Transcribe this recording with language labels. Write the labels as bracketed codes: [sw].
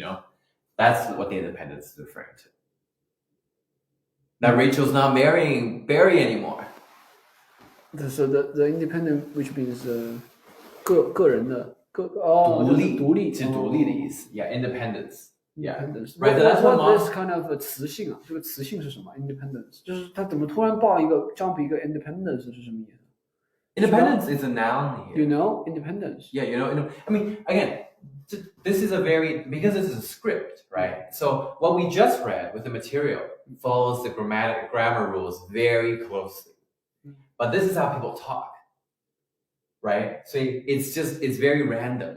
[en] not, that's what the independence is referring to. That Rachel's not marrying Barry anymore. So the independent, which means [zh] 个人的独立是独立的意思。 [en] Yeah, independence. Yeah. Independence. Right, that's what what mom- [zh] this kind of 词性啊？这个词性是什么 ？Independence 就是他怎么突然报一个 jump 一个 independence 是什么意思 [en] Independence is a noun here. ？You know independence. Yeah, I mean, again, this is because this is a script, right? So what we just read with the material follows the grammar rules very closely. But this is how people talk, right? So it's very random.